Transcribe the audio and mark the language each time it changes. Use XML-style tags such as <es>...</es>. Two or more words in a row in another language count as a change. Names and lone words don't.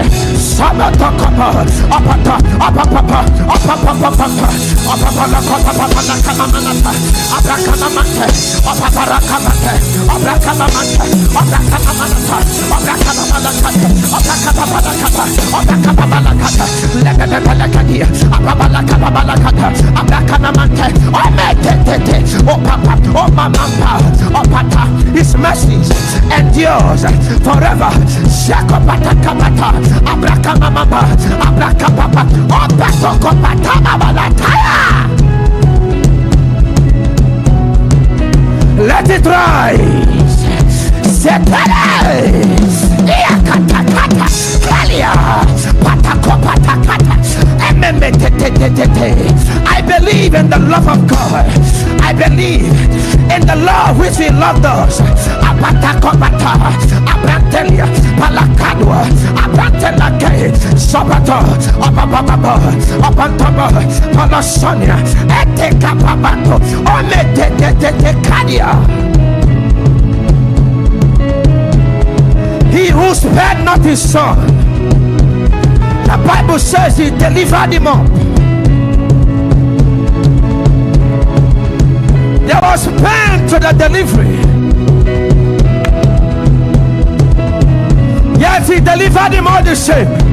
<en>Sabatokapa Opata Opapapa Opapapapa Opapala Kopapala Kamamanata Abrakamamante Opaparakabate Abrakamamante Abrakamanata Abrakamanata Abrakamanata Abrakamanata Lebebelakadia Ababalakabalakata Abrakamamante Ometete Opapa Omamampa Opata His mercies endures forever. Shakopata Kapata Abrakamamapa Abrakapapa Opatokopata Babalataya. Let it rise. Separe Iakatakata Kalia Patakopatakata. I believe in the love of God. I believe in the love which He loved us. Apatakopata Abrantelia Palakadua Abrantelake Sabato Opapapa Opantaba Palasonia Etekapabato Ometekadia. He who spared not his son, the Bible says He delivered him up. There was pain to the delivery, yet He delivered him all the same.</en>